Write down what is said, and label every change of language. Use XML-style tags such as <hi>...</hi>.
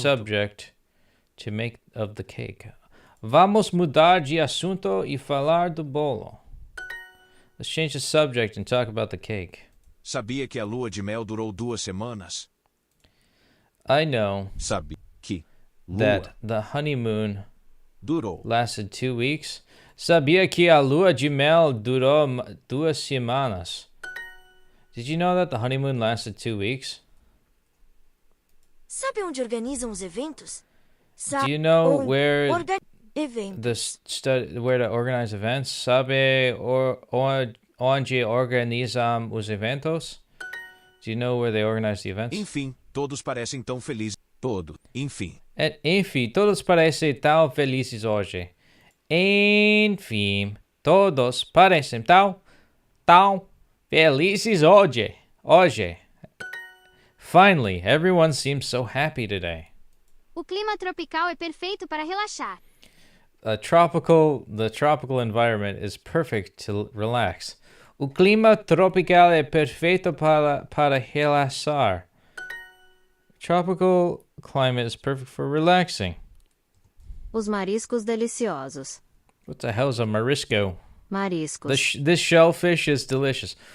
<en>subject to make of the cake.</en> <pt>Vamos mudar de assunto e falar do bolo.</pt> <en>Let's change the subject and talk about the cake.</en> <pt>Sabia que a lua de mel durou 2 semanas?</pt> <en>I know</en> <pt>Sabia que</pt> <en>that the honeymoon</en> <pt>durou.</pt> <en>lasted 2 weeks.</en> <pt>Sabia que a lua de mel durou 2 semanas.</pt> <en>Did you know that the honeymoon lasted 2 weeks?</en> <pt>Sabe onde organizam os eventos?</pt> <en>Do you know where</en> <pt>eventos.</pt> <en>where to organize events?</en> <pt>Sabe onde organizam os eventos?</pt> <en>Do you know where they organize the events?</en> <pt>Enfim, todos parecem tão felizes. Enfim, todos parecem tão felizes hoje. Enfim, todos parecem tão felizes hoje.</pt> <en>Finally, everyone seems so happy today.</en> <pt>O clima tropical é perfeito para relaxar.</pt> <en>The tropical environment is perfect to relax.</en> <pt>O clima tropical é perfeito para relaxar.</pt> <en>Tropical climate is perfect for relaxing.</en> <pt>Os mariscos deliciosos.</pt> <en>What the hell is a marisco?</en> <pt>Mariscos.</pt> <en>This shellfish is delicious.</en>